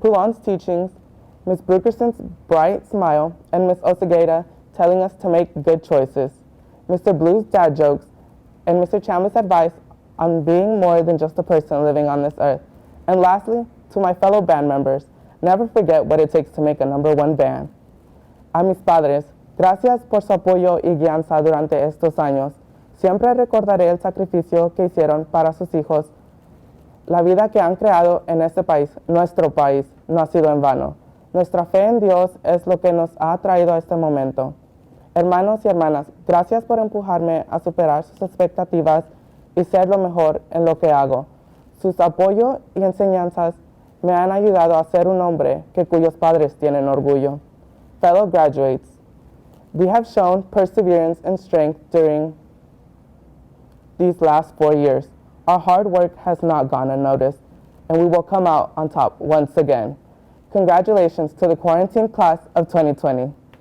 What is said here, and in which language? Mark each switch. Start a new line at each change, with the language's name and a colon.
English: Poulon's teachings, Ms. Brukerson's bright smile, and Ms. Osegueda telling us to make good choices, Mr. Blue's dad jokes, and Mr. Chandler's advice on being more than just a person living on this earth. And lastly, to my fellow band members, never forget what it takes to make a #1 band.
Spanish: A mis padres, gracias por su apoyo y guianza durante estos años. Siempre recordaré el sacrificio que hicieron para sus hijos. La vida que han creado en este país, nuestro país, no ha sido en vano. Nuestra fe en Dios es lo que nos ha traído a este momento. Hermanos y hermanas, gracias por empujarme a superar sus expectativas y ser lo mejor en lo que hago. Sus apoyos y enseñanzas me han ayudado a ser un hombre que cuyos padres tienen orgullo.
English: Fellow graduates, we have shown perseverance and strength during these last 4 years. Our hard work has not gone unnoticed, and we will come out on top once again. Congratulations to the quarantine class of 2020.